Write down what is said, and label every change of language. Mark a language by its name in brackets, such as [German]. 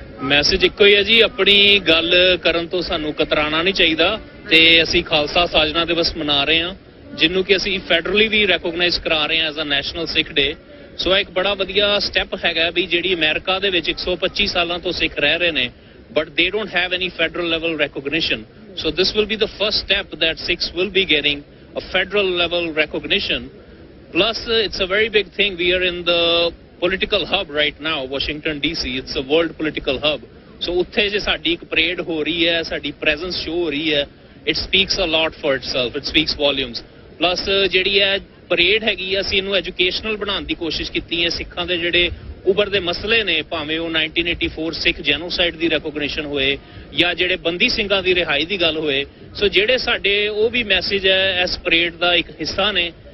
[Punjabi] Message ਇੱਕੋ ਹੀ ਹੈ ਜੀ, ਆਪਣੀ ਗੱਲ ਕਰਨ ਤੋਂ ਸਾਨੂੰ ਕਤਰਾਣਾ ਨਹੀਂ ਚਾਹੀਦਾ। ਤੇ ਅਸੀਂ ਖਾਲਸਾ ਸਾਜਨਾ ਦਿਵਸ ਮਨਾ ਰਹੇ ਹਾਂ, ਜਿਹਨੂੰ ਕਿ ਅਸੀਂ ਫੈਡਰਲੀ ਵੀ ਰੈਕੋਗਨਾਈਜ਼ ਕਰਾ ਰਹੇ ਹਾਂ [English] As a national Sikh day. [Punjabi] ਸੋ ਇੱਕ ਬੜਾ ਵਧੀਆ ਸਟੈਪ ਹੈਗਾ ਵੀ ਜਿਹੜੀ ਅਮਰੀਕਾ ਦੇ ਵਿੱਚ 125 ਸਾਲਾਂ ਤੋਂ ਸਿੱਖ ਰਹਿ ਰਹੇ ਨੇ, [English] But they don't have any federal level recognition. So this will be the first step that Sikhs will be getting a federal level recognition. Plus, it's a very big thing. We are in the political hub right now, Washington DC. It's a world political hub. [Punjabi] So ਉੱਥੇ ਜੇ ਸਾਡੀ ਇੱਕ parade ਹੋ ਰਹੀ ਹੈ, ਸਾਡੀ presence show ਹੋ ਰਹੀ ਹੈ, [English] it speaks a lot for itself. It speaks volumes. [Punjabi] Plus ਜਿਹੜੀ ਹੈ ਪਰੇਡ ਹੈਗੀ ਆ, ਅਸੀਂ ਇਹਨੂੰ ਐਜੂਕੇਸ਼ਨਲ ਬਣਾਉਣ ਦੀ ਕੋਸ਼ਿਸ਼ ਕੀਤੀ ਹੈ। ਸਿੱਖਾਂ ਦੇ ਜਿਹੜੇ ਉਭਰਦੇ ਮਸਲੇ ਨੇ, ਭਾਵੇਂ ਉਹ 1984 ਸਿੱਖ ਜੈਨੋਸਾਈਡ ਦੀ ਰੈਕੋਗਨੀਸ਼ਨ ਹੋਏ ਜਾਂ ਜਿਹੜੇ ਬੰਦੀ ਸਿੰਘਾਂ ਦੀ ਰਿਹਾਈ ਦੀ ਗੱਲ ਹੋਏ, ਸੋ ਜਿਹੜੇ ਸਾਡੇ ਉਹ ਵੀ ਮੈਸੇਜ ਹੈ ਇਸ ਪਰੇਡ ਦਾ ਇੱਕ ਹਿੱਸਾ ਨੇ।